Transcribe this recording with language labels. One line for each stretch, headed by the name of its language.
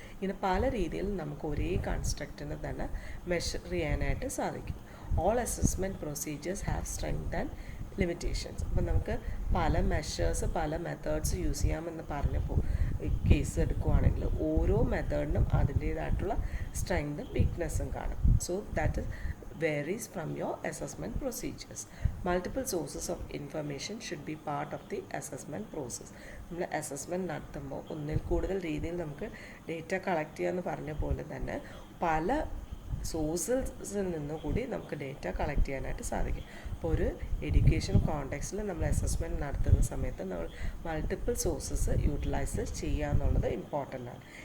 Malayalam: ഇങ്ങനെ പല രീതിയിൽ നമുക്ക് ഒരേ കൺസ്ട്രക്റ്റിനെ തന്നെ മെഷർ ചെയ്യാനായിട്ട് സാധിക്കും.
English: All assessment procedures have strength and limitations.
Malayalam: അപ്പം നമുക്ക് പല മെഷേഴ്സ്, പല മെത്തേഡ്സ് യൂസ് ചെയ്യാമെന്ന് പറഞ്ഞപ്പോൾ കേസ് എടുക്കുവാണെങ്കിൽ ഓരോ മെത്തേഡിനും അതിൻ്റേതായിട്ടുള്ള സ്ട്രെങ്തും വീക്ക്നെസ്സും കാണും.
English: So that varies from your assessment procedures. Multiple sources of information should be part of the assessment process.
Malayalam: നമ്മൾ അസസ്മെൻറ്റ് നടത്തുമ്പോൾ ഒന്നിൽ കൂടുതൽ രീതിയിൽ നമുക്ക് ഡേറ്റ കളക്ട് ചെയ്യാമെന്ന് പറഞ്ഞ പോലെ തന്നെ പല സോഴ്സസിൽ നിന്നുകൂടി നമുക്ക് ഡേറ്റ കളക്ട് ചെയ്യാനായിട്ട് സാധിക്കും. അപ്പോൾ ഒരു എഡ്യൂക്കേഷൻ കോണ്ടെക്സ്റ്റിൽ നമ്മൾ അസസ്മെൻറ്റ് നടത്തുന്ന സമയത്ത് നമ്മൾ മൾട്ടിപ്പിൾ സോഴ്സസ് യൂട്ടിലൈസ് ചെയ്യുക എന്നുള്ളത് ഇമ്പോർട്ടൻ്റ് ആണ്.